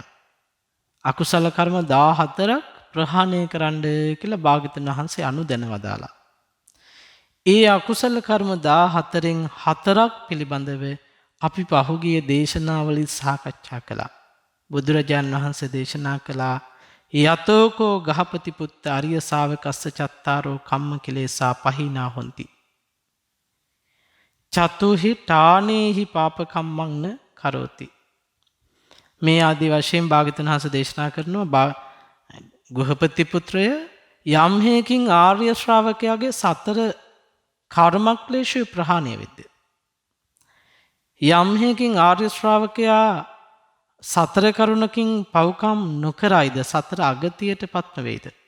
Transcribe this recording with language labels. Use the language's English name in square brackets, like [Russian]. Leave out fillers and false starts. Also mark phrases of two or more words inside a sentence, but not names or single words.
[Sinhala] අකුසල කර්ම 14ක් ප්‍රහාණය කරන්න කියලා භාග්‍යවතුන් වහන්සේ අනුදැන වදාලා. ඒ අකුසල කර්ම 14න් 4ක් පිළිබඳව අපි පහුගිය දේශනාවලින් සාකච්ඡා කළා. බුදුරජාණන් වහන්සේ දේශනා කළා [Pali] යතෝකෝ ගහපති පුත්ත අරිය ශාවකස්ස චත්තාරෝ කම්ම කිලේසා පහිනා හොಂತಿ. චතුහි ඨානේහි පාපකම්මං කරෝති. [Sinhala] මේ ආදී වශයෙන් භාග්‍යවතුන් වහන්සේ දේශනා කරනවා ගෘහපති පුත්‍රය යම් හේකින් ආර්ය ශ්‍රාවකයාගේ සතර කර්මක්ලේශය ප්‍රහාණය වෙද්ද. යම් හේකින් ආර්ය ශ්‍රාවකයා සතර කරුණකින් පව්කම් නොකරයිද සතර අගතියට පත් වේද.